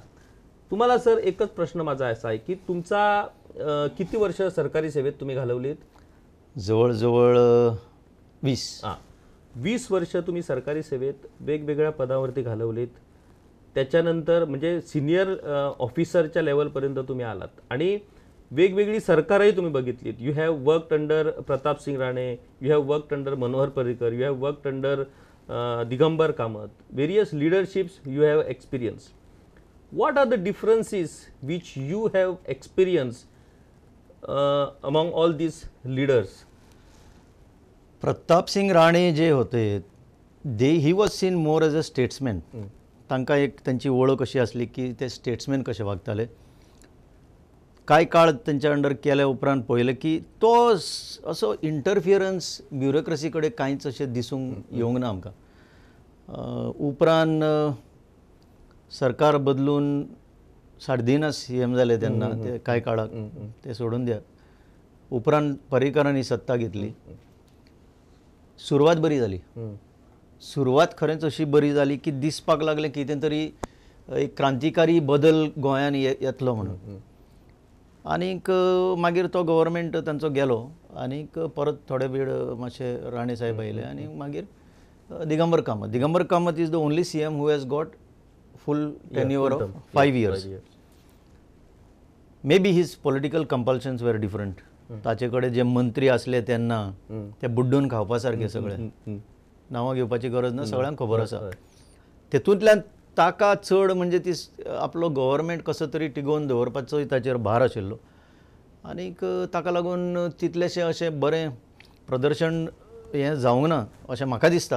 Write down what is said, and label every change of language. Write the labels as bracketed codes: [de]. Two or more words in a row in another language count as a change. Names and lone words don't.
[mr] तुम्हाला सर एकच प्रश्न माझा असा आहे की तुमचा किती वर्ष सरकारी सेवेत तुम्ही घालवलीत? जवळजवळ 20 वर्ष तुम्ही सरकारी सेवेत वेगवेगळ्या पदावरती घालवलीत. त्याच्यानंतर म्हणजे सिनियर ऑफिसरच्या लेवलपर्यंत तुम्ही आलात आणि वेगवेगळी सरकारही तुम्ही बघितलीत. [en] You have worked under Pratap Singh Rane, you have worked under Manohar Parrikar, you have worked under Digambar Kamat. Various leaderships you have experience. What are the differences which you have experienced among all these leaders? [mr] प्रताप सिंग राणे जे होते [en] he was seen more as a statesman. [mr] तांकां एक त्यांची ओळख अशी असली की ते स्टेट्समॅन कसे वागताले. [kok] काय काळ त्यांच्या अंडर केल्या उपरांत पळयलें की तो असो इंटरफियरन्स ब्युरोक्रेसीकडे कांयच अशें दिसूंक येवंक ना आमकां. उपरांत सरकार बदलून 10.5 CM जाले तेन्ना ते कांय काळाक ते सोडून द्या. उपरांत पर्रीकरांनी सत्ता घेतली. सुरवात बरी जाली. सुरवात खरेंच अशी बरी जाली की दिसपाक लागलें कितें तरी एक क्रांतिकारी बदल गोंयांत येतलो म्हणून. आनीक मागीर तो गव्हर्मेंट तांचो गेलो आनीक परत थोडे वेळ मातशे राणे साहेब आयले आनी मागीर दिगंबर कामत [en] is the only CM who has got full tenure of 5 years. Maybe his political compulsions were different. [kok] ताचे कडेन जे मंत्री असले तेन्ना ते बुड्डून खावपा सारके सगळे नांवां घेवपाची गरज ना, सगळ्यांक खबर आसा. तेतूंतल्यान ताका चड म्हणजे ती आपलो गव्हर्मेंट कसो तरी टिगोवन दवरपाचो ताचेर भार आशिल्लो आनीक ताका लागून तितलेशें अशें बरें प्रदर्शन हें जावंक ना अशें म्हाका दिसता.